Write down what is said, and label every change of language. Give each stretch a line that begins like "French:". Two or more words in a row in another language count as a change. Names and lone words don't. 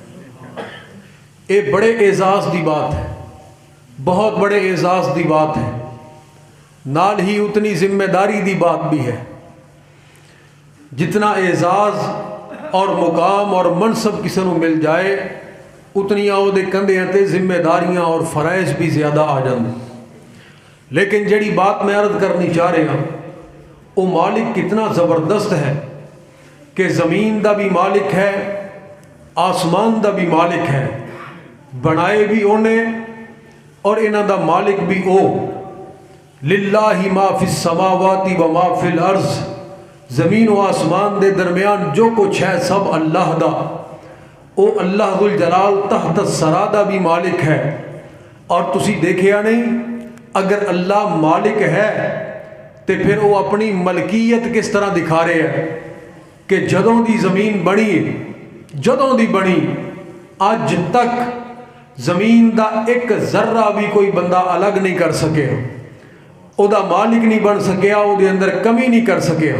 Punjabi: اے بڑے اعزاز دی بات ہے، بہت بڑے اعزاز دی بات ہے، نال ہی اتنی ذمہ داری دی بات بھی ہے۔ جتنا اعزاز اور مقام اور منصب کسی نو مل جائے اتنیاں وہ دے کندھیاں تے ذمہ داریاں اور فرائض بھی زیادہ آ جاندے، لیکن جڑی بات میں عرض کرنی چاہ رہا ہوں وہ مالک کتنا زبردست ہے کہ زمین دا بھی مالک ہے، آسمان دا بھی مالک ہے، بنائے بھی انہیں اور انہاں دا مالک بھی او۔
Arabic: للہ ما فی السماوات و ما فی الارض،
Punjabi: زمین و آسمان دے درمیان جو کچھ ہے سب اللہ دا، او اللہ
Arabic: ذو الجلال تحت الثری
Punjabi: دا بھی مالک ہے۔ اور تسی دیکھیا نہیں اگر اللہ مالک ہے تے پھر
Urdu: وہ اپنی ملکیت کس طرح دکھا رہے ہیں
Punjabi: کہ جدوں دی زمین بنی، جدوں دی بنی اج تک زمین دا ایک ذرہ بھی کوئی بندہ الگ نہیں کر سکے، او دا مالک نہیں بن سکیا، او دے اندر کمی نہیں کر سکیا۔